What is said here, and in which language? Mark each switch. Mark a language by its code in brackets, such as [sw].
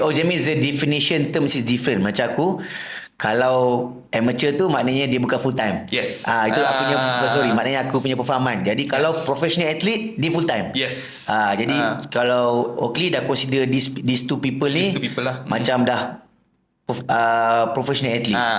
[en] That means the definition terms is different. [ms] Macam aku, kalau amateur tu maknanya dia bukan full time. [en] Yes. [ms] Itu aku punya, maknanya aku punya perfahaman. Jadi kalau professional athlete dia full time. [en] Yes. [ms] Jadi kalau Oakley dah [en] consider these two people [ms] ni lah. Macam dah professional athlete.